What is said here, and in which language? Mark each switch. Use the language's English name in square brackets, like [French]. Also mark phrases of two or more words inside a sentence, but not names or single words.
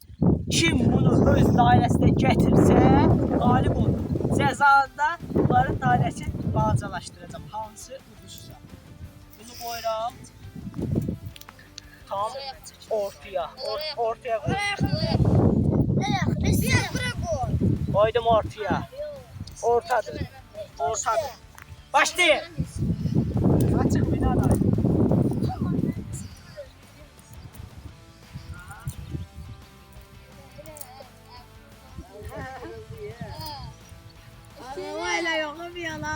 [Azerbaijani] Kim bunu öz dairəsinə gətirsə, qalib olur. Cəzada bunların dairəsini balacalaşdıracam. Hansı udursa. Bunu qoyuram. Tam ortaya. Ortaya qoyuram. [Turkish] Koydum ortaya. [Azerbaijani] Ortadır. Başlayın. [Turkish] Açık bir daha. Arabayla yok bir yana.